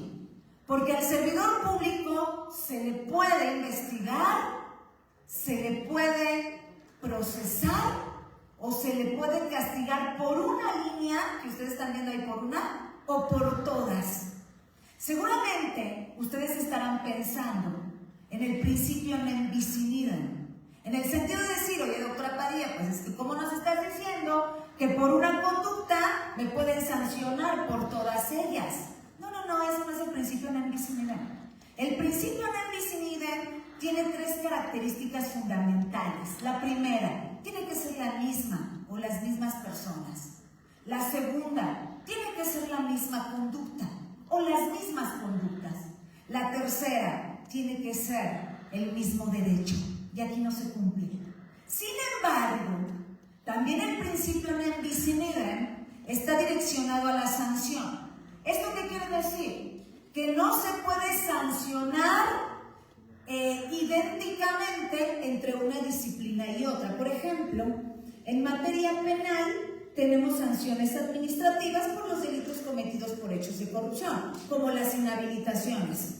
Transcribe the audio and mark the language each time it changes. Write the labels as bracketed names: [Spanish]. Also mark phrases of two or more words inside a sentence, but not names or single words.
[Spanish] Porque al servidor público se le puede investigar, se le puede procesar o se le puede castigar por una línea, que ustedes están viendo ahí por una, o por todas. Seguramente ustedes estarán pensando en el principio [Latin] non bis in idem, [Spanish] en el sentido de decir, oye, doctora Padilla, pues es que ¿cómo nos estás diciendo que por una conducta me pueden sancionar por todas ellas? No, eso no es el principio [Latin] non bis in idem. [Spanish] El principio [Latin] non bis in idem [Spanish] tiene tres características fundamentales. La primera, tiene que ser la misma o las mismas personas. La segunda, tiene que ser la misma conducta o las mismas conductas. La tercera, tiene que ser el mismo derecho. Y aquí no se cumple. Sin embargo, también el principio [Latin] non bis in idem [Spanish] está direccionado a la sanción. ¿Esto qué quiere decir? Que no se puede sancionar idénticamente entre una disciplina y otra. Por ejemplo, en materia penal tenemos sanciones administrativas por los delitos cometidos por hechos de corrupción, como las inhabilitaciones.